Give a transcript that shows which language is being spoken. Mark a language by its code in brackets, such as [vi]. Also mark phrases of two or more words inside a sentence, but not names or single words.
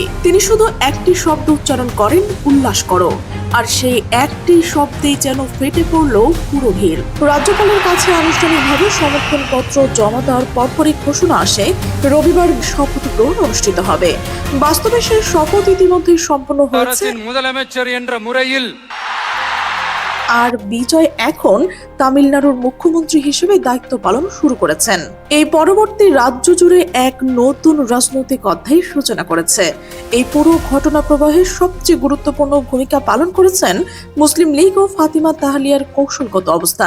[bn] তিনি শুধু একটি শব্দ উচ্চারণ করেন, উল্লাস করো, আর সেই একটি শব্দেই যেন ফেটে পড়ল পুরো ভিড়। রাজ্যপালের কাছে আনুষ্ঠানিকভাবে সমর্থনপত্র জমা দেওয়ার পরপরই ঘোষণা আসে, রবিবার শপথ গ্রহণ অনুষ্ঠিত হবে। বাস্তবে সেই শপথ ইতিমধ্যেই সম্পন্ন হয়েছে। [ta] அரசின் முதலமைச்சர் என்ற முறையில் [bn] আর বিজয় এখন তামিলনাড়ুর মুখ্যমন্ত্রী হিসেবে দায়িত্ব পালন শুরু করেছেন। এই পরবর্তী রাজ্য জুড়ে এক নতুন রাজনৈতিক অধ্যায়ের সূচনা করেছে। এই পুরো ঘটনা প্রবাহে সবচেয়ে গুরুত্বপূর্ণ ভূমিকা পালন করেছেন মুসলিম লীগ ও ফাতিমা তাহলিয়ার কৌশলগত অবস্থান।